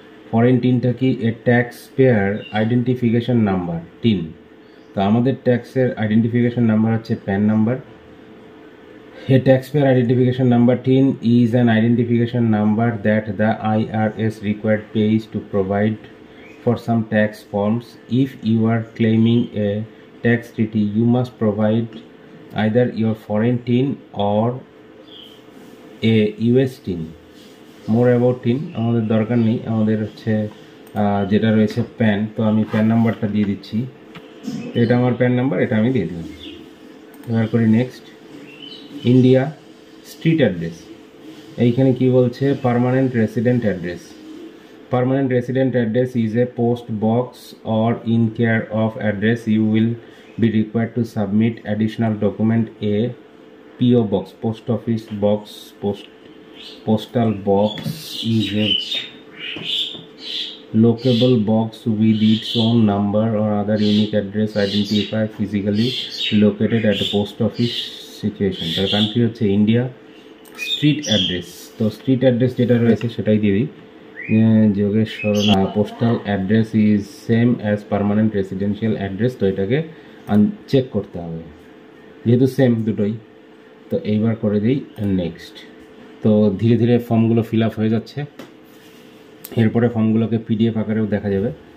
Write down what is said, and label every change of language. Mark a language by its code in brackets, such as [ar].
[bn] Foreign টিনটা কি, এ tax payer identification number, tin. তো আমাদের ট্যাক্সের আইডেন্টিফিকেশন নাম্বার হচ্ছে pan number. [en] A taxpayer identification number TIN is an identification number that the IRS required pays to provide for some tax forms. If you are claiming a tax treaty, you must provide either your foreign TIN or a US TIN. More about TIN [bn] আমাদের দরকার নেই, আমাদের হচ্ছে যেটা রয়েছে pan, তো আমি pan নাম্বারটা দিয়ে দিচ্ছি। এটা আমার প্যান নাম্বার, এটা আমি দিয়ে দিলাম। এবার করি নেক্সট। ইন্ডিয়া স্ট্রিট অ্যাড্রেস, এইখানে কি বলছে permanent resident address. [en] Permanent resident address is a post box or in care of address. You will be required to submit additional document. A PO box, post office box, postal box is a lockable box with its own number or other unique address identifier physically located at a post office situation. The country [bn] হচ্ছে India. Street address, তো street address যেটা রয়েছে সেটাই দিয়ে দিই। Yogeshwar [en] postal address is same as permanent residential address, [bn] তো এটাকে check করতে হবে যেহেতু সেম দুটোই। তো এইবার করে দিই নেক্সট। তো ধীরে ধীরে ফর্মগুলো ফিল আপ হয়ে যাচ্ছে, এরপরে ফর্মগুলোকে পিডিএফ আকারেও দেখা যাবে।